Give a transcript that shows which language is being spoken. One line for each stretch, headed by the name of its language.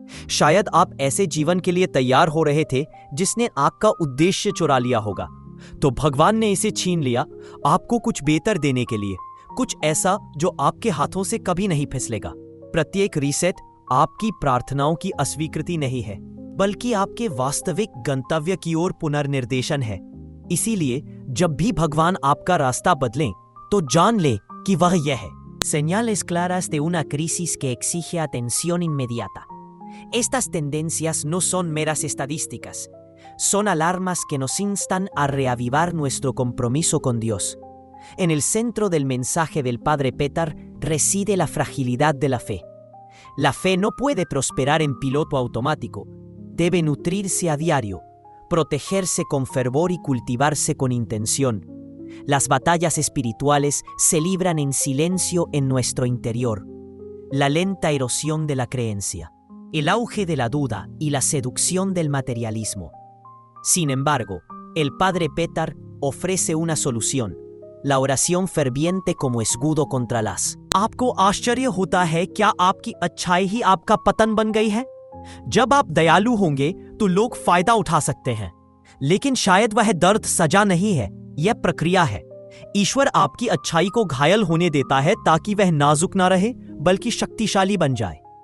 Hindi: शायद आप ऐसे जीवन के लिए तैयार हो रहे थे जिसने आपका उद्देश्य चुरा लिया होगा, तो भगवान ने इसे छीन लिया आपको कुछ बेहतर देने के लिए, कुछ ऐसा जो आपके हाथों से कभी नहीं फिसलेगा। प्रत्येक रीसेट आपकी प्रार्थनाओं की अस्वीकृति नहीं है, बल्कि आपके वास्तविक गंतव्य की ओर पुनर्निर्देशन है। इसीलिए जब भी भगवान आपका रास्ता बदलें तो जान ले कि वह यह है।
Spanish: Señales claras de una crisis que exige atención inmediata. Estas tendencias no son meras estadísticas, son alarmas que nos instan a reavivar nuestro compromiso con Dios. En el centro del mensaje del Padre Petar reside la fragilidad de la fe. La fe no puede prosperar en piloto automático, debe nutrirse a diario, protegerse con fervor y cultivarse con intención. Las batallas espirituales se libran en silencio en nuestro interior. La lenta erosión de la creencia, el auge de la duda y la seducción del materialismo. Sin embargo, el Padre Petar ofrece una solución, la oración ferviente como escudo contra las।
Hindi: आपको आश्चर्य होता है क्या आपकी अच्छाई ही आपका पतन बन गई है? जब आप दयालु होंगे तो लोग फायदा उठा सकते हैं, लेकिन शायद वह दर्द सजा नहीं है, यह प्रक्रिया है। ईश्वर आपकी अच्छाई को घायल होने देता है ताकि वह नाजुक ना रहे बल्कि शक्तिशाली बन जाए।